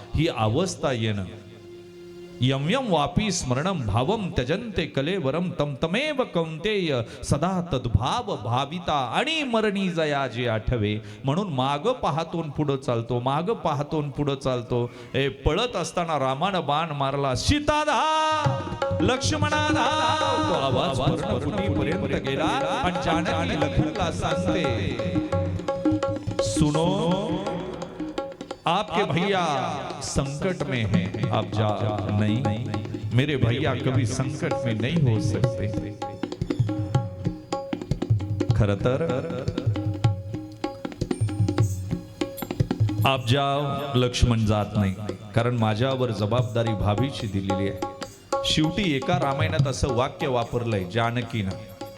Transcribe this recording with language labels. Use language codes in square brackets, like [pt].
[sa] ही अवस्था येणं. यम यम वापी स्मरणम भावम त्यजन्ते कलेवरम तम तमेव कौंतेय सदा तद्भाव भाविता. [mr] आणि मरणी जया जे आठवे. म्हणून माग पाहतून पुढं चालतो, माग पाहतून पुढं चालतो. पळत असताना रामानं बाण मारला, सीता धाव, लक्ष्मणा धाव. तो आवाज पर्यंत गेला आणि जानकी लखनला सांगते, [hi] सुनो आपके भैया संकट में हैं, आप जा नहीं, मेरे भैया कभी संकट में नहीं हो सकते. [mr] खरं तर [hi] आप जाओ, [mr] लक्ष्मण जात नाही, कारण माझ्यावर जबाबदारी भाभीची दिलेली आहे. शेवटी एका रामायणात असं वाक्य वापरलंय जानकीनं,